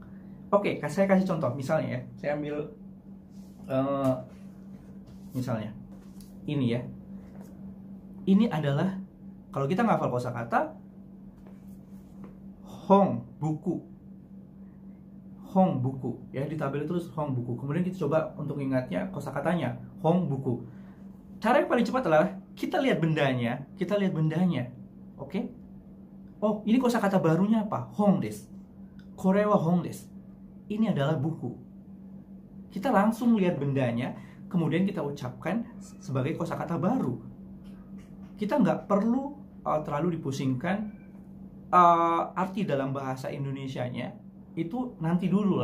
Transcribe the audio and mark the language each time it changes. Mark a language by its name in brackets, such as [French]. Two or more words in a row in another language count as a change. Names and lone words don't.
[Indonesian] Oke, saya kasih contoh, misalnya ya, saya ambil misalnya ini ya, ini adalah kalau kita ngafal kosakata, hong buku ya, di tabel itu terus hong buku. Kemudian kita coba untuk ingatnya kosakatanya hong buku. Cara yang paling cepat adalah kita lihat bendanya, oke? Oh, ini kosakata barunya apa? [Japanese] 本です. これは本です. [Indonesian] Ini adalah buku. Kita langsung lihat bendanya, kemudian kita ucapkan sebagai kosakata baru. Kita nggak perlu terlalu dipusingkan arti dalam bahasa Indonesianya. Itu nanti dulu.